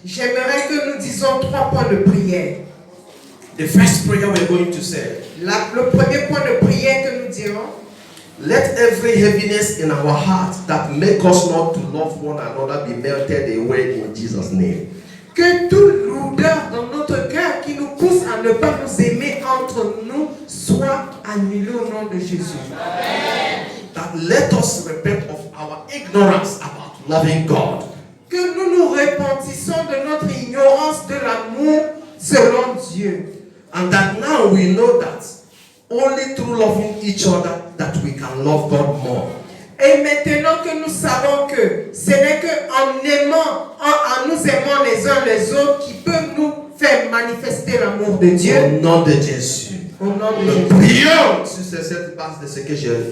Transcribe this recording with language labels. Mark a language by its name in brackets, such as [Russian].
[French] j'aimerais que nous disions 3 points de prière. [English] The first prayer we're going to say, [French] Le premier point de prière que nous dirons, [English] let every heaviness in our heart that make us not to love one another be melted away in Jesus' name. [French] que toute lourdeur dans notre cœur qui nous pousse à ne pas nous aimer entre nous soit annulée au nom de Jésus. [English] That let us repent of our ignorance about loving God. [French] Que nous nous repentissons de notre ignorance de l'amour selon Dieu. [English] And that now we know that only through loving each other that we can love God more. [French] Et maintenant que nous savons que ce n'est qu'en aimant, en nous aimant les uns les autres qui peut nous faire manifester l'amour de Dieu. Au nom de Jésus. Au nom de Nous Jésus. prions sur cette base de ce que j'ai.